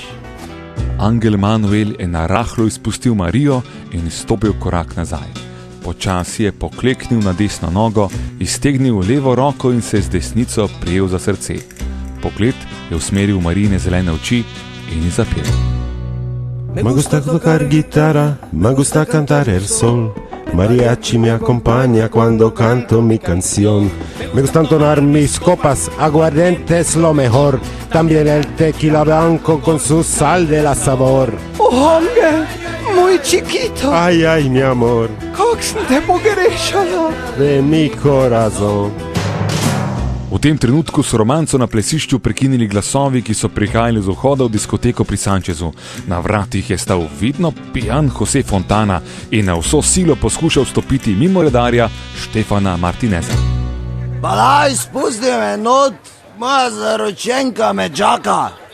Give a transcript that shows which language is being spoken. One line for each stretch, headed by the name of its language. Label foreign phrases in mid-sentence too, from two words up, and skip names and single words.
Slovenian: Angel Manuel je na rahlo izpustil Marijo in izstopil korak nazaj. Počasi je pokleknil na desno nogo, iztegnil levo roko in se z desnico prijel za srce. Pogled je usmeril Marijine zelene oči in ji zapel.
Spanish: Me gusta tocar guitarra, me gusta cantar el sol. Mariachi me acompaña cuando canto mi canción. Me gusta entonar mis copas, aguardiente es lo mejor. También el tequila blanco con su sal de la sabor.
Slovenian: O, Angel, moj chiquito.
Spanish: Ay, ay, mi amor,
Slovenian: Kak sem te pogrešala.
Spanish: de mi corazón.
Slovenian: V tem trenutku so romanco na plesišču prekinili glasovi, ki so prihajali z vhoda v diskoteko pri Sanchezu. Na vratih je stal vidno pijan Jose Fontana in na vso silo poskušal stopiti mimo redarja Štefana Martineza. Pa daj, spusti me not, moja zaročenka me čaka.